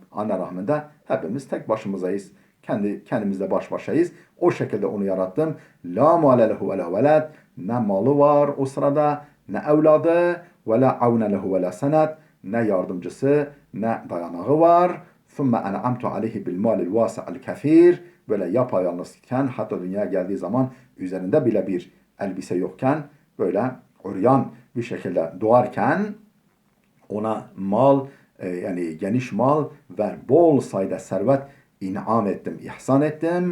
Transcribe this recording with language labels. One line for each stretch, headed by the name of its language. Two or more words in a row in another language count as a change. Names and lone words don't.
Turkish: Anne rahminde hepimiz tek başımızayız. Kendimizle baş başayız. O şekilde onu yarattım.
Arabic: لا مال له ولا ولد.
Turkish: Ne malı var o sırada, ne evladı,
Arabic: ولا عون له ولا سند.
Turkish: Ne yardımcısı, ne dayanağı var.
Arabic: ثُمَّ أَنَعَمْتُ عَلَيْهِ بِالْمَالِ الْوَاسِعِ الْكَثِيرِ.
Turkish: Böyle yapayalnızken, hatta dünyaya geldiği zaman üzerinde bile bir elbise yokken, böyle uryan bir şekilde doğarken ona mal, yani geniş mal ve bol sayıda servet inam ettim, ihsan ettim.